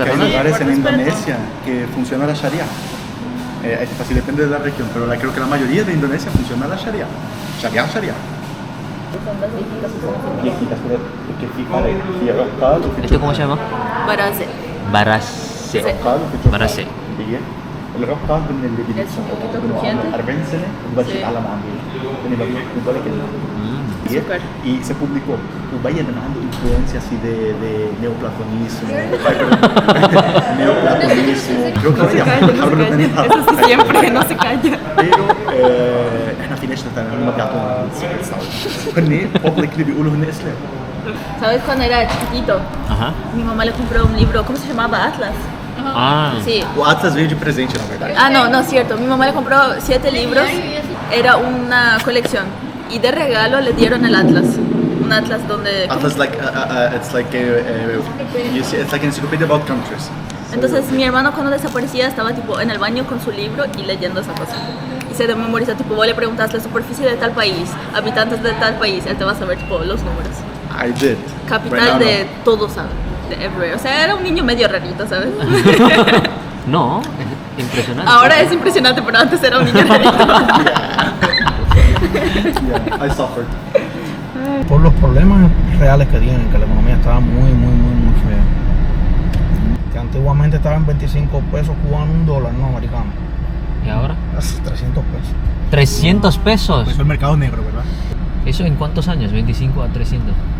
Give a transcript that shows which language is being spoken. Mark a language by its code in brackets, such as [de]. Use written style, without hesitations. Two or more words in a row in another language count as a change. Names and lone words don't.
[es] Porque hay restaurantes. lugares en Por respeto. Indonesia que funciona la Sharia. Así depende de la región, pero creo que la mayoría de Indonesia funciona la Sharia. Sharia. ¿Esto cómo se llama? Barase. Barase. Barase. [ar] العقاب من اللي [es] Es un poquito crujiente. [ar] 40 سنه وبلش [es] Sí. [ar] يتعلم عن [es] Súper. y se publicó [ar] وبين ان عنده [es] influencia así de neoplatonismo creo que había Eso sí siempre, no se calla. [ar] pero احنا في ناس ما بيعطونا [en] secret sound [ar] هن publicly بيقولوا هن اسلام [es] ¿Sabes cuando era chiquitito? Ajá. Mi mamá le compró un libro, ¿cómo se llamaba? Atlas. Ah. Sí. [pt] O Atlas veio de presente, na verdade. [es] Ah, no, cierto. Mi mamá le compró 7 libros. Era una colección. Y de regalo le dieron el Atlas. Un Atlas donde... [en] Atlas it's like you see, it's like an encyclopedia about countries. [es] Entonces mi hermano cuando desaparecía estaba tipo en el baño con su libro y leyendo esa cosa. Y se memoriza, tipo, vos le preguntas la superficie de tal país, habitantes de tal país, él te va a saber tipo los números. [en] I did. [es] Capital [en] Right now, [es] de todo, ¿sabes? De everywhere. O sea, era un niño medio rarito, ¿sabes? No, es impresionante. Ahora es impresionante, pero antes era un niño rarito. [en] Yeah, I suffered. [es] Por los problemas reales que tienen, que la economía estaba muy fea. Que antiguamente estaba en 25 pesos cubanos, $1, no americano. ¿Y ahora? 300 pesos. 300 pesos. Pues el mercado negro, ¿verdad? ¿Eso en cuántos años? 25 a 300.